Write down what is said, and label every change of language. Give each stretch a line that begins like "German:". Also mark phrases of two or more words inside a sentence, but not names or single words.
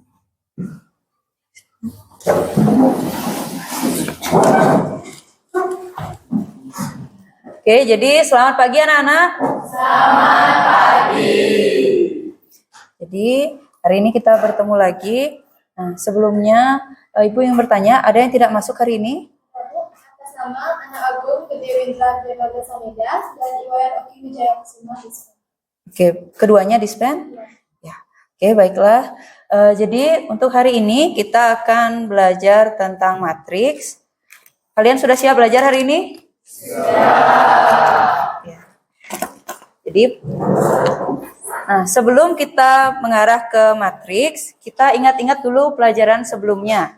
Indonesian: Oke, jadi selamat pagi anak-anak. Selamat pagi. Jadi hari ini kita bertemu lagi. Nah, sebelumnya Ibu yang bertanya, ada yang tidak masuk hari ini? Atas nama Anak Agung Gede Windra Devaga Sameda dan Iwayan Oki Wijaya Kusuma Dispen. Oke, keduanya dispen? Ya. Oke, baiklah. Jadi untuk hari ini kita akan belajar tentang matriks. Kalian sudah siap belajar hari ini? Siap. Ya. Jadi, nah sebelum kita mengarah ke matriks, kita ingat-ingat dulu pelajaran sebelumnya.